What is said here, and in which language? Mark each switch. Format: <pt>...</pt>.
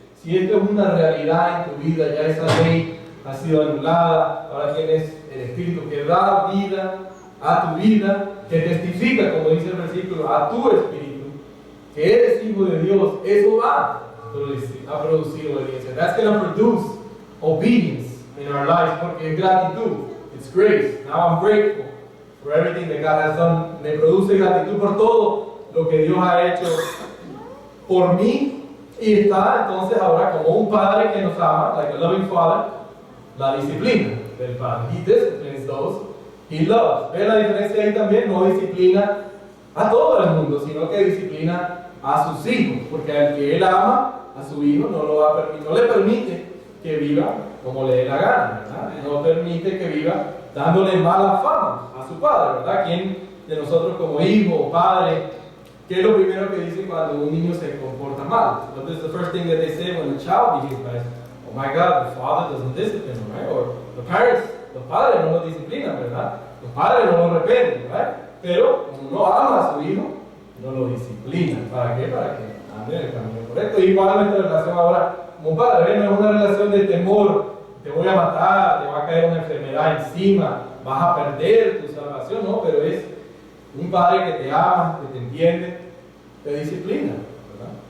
<es>si esto es una realidad en tu vida, ya esa ley ha sido anulada, ahora tienes el Espíritu que da vida a tu vida, que testifica, como dice el versículo, a tu espíritu, que eres hijo de Dios, eso va a producir obediencia.</es> <en>That's going to produce obedience in our lives,</en> <es>porque es gratitud,</es> <en>it's grace. Now I'm grateful for everything that God has done.</en> <es>Me produce gratitud por todo lo que Dios ha hecho por mí, y está entonces ahora como un padre que nos ama,</es> <en>like a loving father,</en> <es>la disciplina del padre.</es> <en>He disciplines those he loves.</en> <es>¿Ve la diferencia ahí también? No disciplina a todo el mundo, sino que disciplina a sus hijos, porque al que él ama a su hijo no le permite que viva como le dé la gana, ¿verdad? No permite que viva dándole mala fama a su padre, ¿verdad? ¿Quién de nosotros como hijo o padre, qué es lo primero que dice cuando un niño se comporta mal?</es> <en>What is the first thing that they say when a child behaves bad? Oh my God, the father doesn't discipline him, right? Or the parents,</en> <es>los padres no lo disciplinan, ¿verdad? Los padres no lo reprenden, ¿verdad? Pero como no ama a su hijo, no lo disciplina. ¿Para qué? Para que ande en el camino correcto. Igual nuestra relación ahora como padre, no es una relación de temor, te voy a matar, te va a caer una enfermedad encima, vas a perder tu salvación, no, pero es un padre que te ama, que te entiende, te disciplina, ¿verdad?</es>